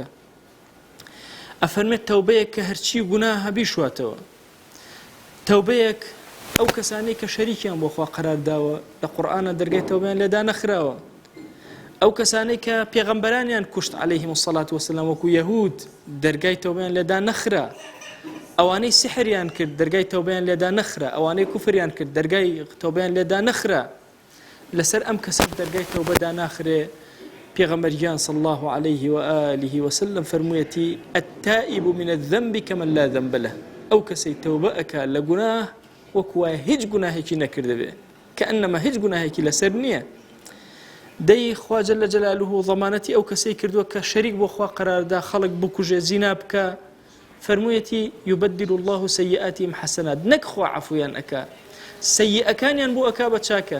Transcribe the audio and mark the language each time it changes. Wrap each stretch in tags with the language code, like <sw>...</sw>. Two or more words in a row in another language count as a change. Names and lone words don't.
<ckb>ئەفەرمێت تەوبەیەک کە هەرچی گوناه بیشواتەوە، تەوبەیەک ئەو کەسانەی کە شەریکیان بۆ خوا قەرار داوە لە قورئانە دەرگای تەوبەیان لێدا نەخراوە، ئەو کەسانەی کە پێغەمبەرانیان کوشت</ckb> <ar>عەلەیهیم السەڵات وەسەلام</ar> <ckb>وەکو یەهود دەرگای تەوبەیان لێدا نەخرا، ئەوانەی سحریان کرد دەرگای تەوبەیان لێدا نەخرا، ئەوانەی کوفریان کرد دەرگای تەوبەیان لێدا نەخرا، لەسەر ئەم کەسە دەرگای تەوبەدا ناخرێ.</ckb> <ar>پێغەمبەریان صلی الله عليه وآله وسلم فەرموویەتی التائب من الذنب كمن لا ذنب له،</ar> <ckb>ئەو کەسەی تەوبە ئەکا لە گوناه وەکو وایە هیچ گوناهێکی نەکردبێ، کەئەنەما هیچ گوناهێکی لەسەر نییە. دەی خوا</ckb> <ar>جەلە جەلالوهو</ar> <ckb>ضەمانەتی ئەو کەسەی کردووە کە شەریک بۆ خوا قەراردا خەڵک بکوژێ زینا بکە، فەرموویەتی</ckb> <ar>یوبەدل الله سەیئاتیهم حەسەنات،</ar> <ckb>نەک خوا عەفویان ئەکا سەیئەکانیان بۆ ئەکا بە چاکە.</ckb>